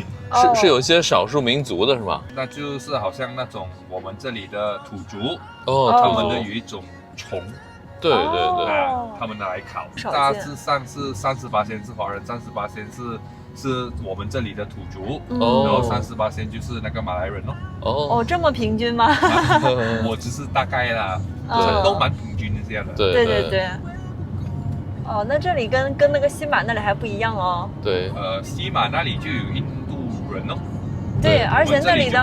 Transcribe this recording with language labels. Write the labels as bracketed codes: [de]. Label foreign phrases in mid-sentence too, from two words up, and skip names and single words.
[zh] 是有些少數民族的是吧？那就是好像那種我們這裡的土族，他們的有一種蟲，對，他們拿來烤，大致上是38%是華人，38%是我們這裡的土族，然後38%就是那個馬來人咯。哦，這麼平均嗎？我只是大概啦，都蠻平均的這樣的。對。哦，那這裡跟那個西馬那裡還不一樣哦。對，西馬那裡就有印度人哦。對，而且那裡的